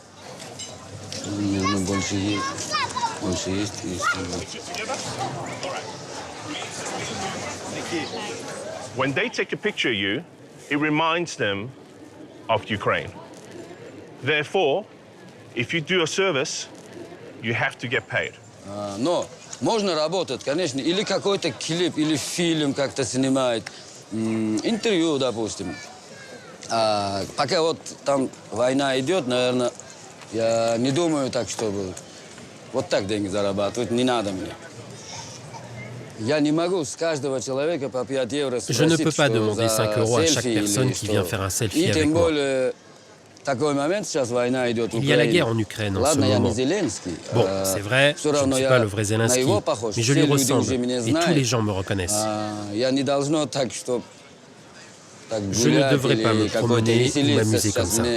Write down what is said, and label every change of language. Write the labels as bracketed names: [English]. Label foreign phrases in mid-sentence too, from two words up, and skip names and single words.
[English] When they take a picture of you, it reminds them of Ukraine. Therefore, if you do a service, you have to get paid. [Russian] Но можно работать, конечно, или какой-то клип, или фильм как-то снимать, интервью, допустим. Пока вот там война идет, наверное, я не думаю так, чтобы вот так деньги зарабатывать, не надо мне. Я не могу с каждого человека по 5 евро спросить, [French] Je ne peux pas demander 5 € à chaque personne qui vient faire un selfie avec moi. Il y a la guerre en Ukraine en ce moment. Bon, c'est vrai, je ne suis pas le vrai Zelensky, mais je lui ressemble et tous les gens me reconnaissent. Je ne devrais pas me promener ou m'amuser comme ça.